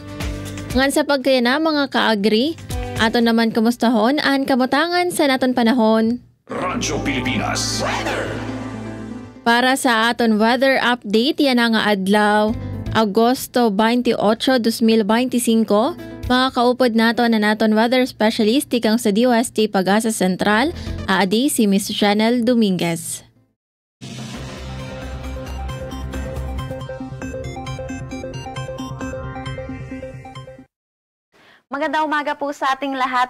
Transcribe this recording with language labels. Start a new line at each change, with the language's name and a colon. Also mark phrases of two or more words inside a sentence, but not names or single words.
Waray: Ngan sa pagkaya mga kaagri, aton naman kamustahon ang kamutangan sa naton panahon. Radyo Pilipinas Weather. Para sa aton
English: weather update,
Waray: yan ang adlaw, Agosto 28, 2025. Mga kaupod nato na naton
English: weather specialist
Waray: ikang sa DOST Pag-asa Sentral, aadi si Miss Janelle Dominguez.
Filipino: Magandang umaga po sa ating lahat.